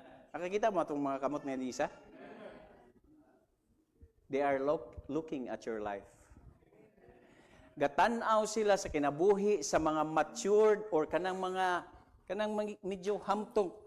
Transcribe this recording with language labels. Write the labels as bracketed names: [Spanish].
[Cebuano] Nakakita mo itong mga kamot nga ni Isa? [English] They are looking at your life. [Cebuano] Gatanaw sila sa kinabuhi sa mga matured or kanang medyo hamtong.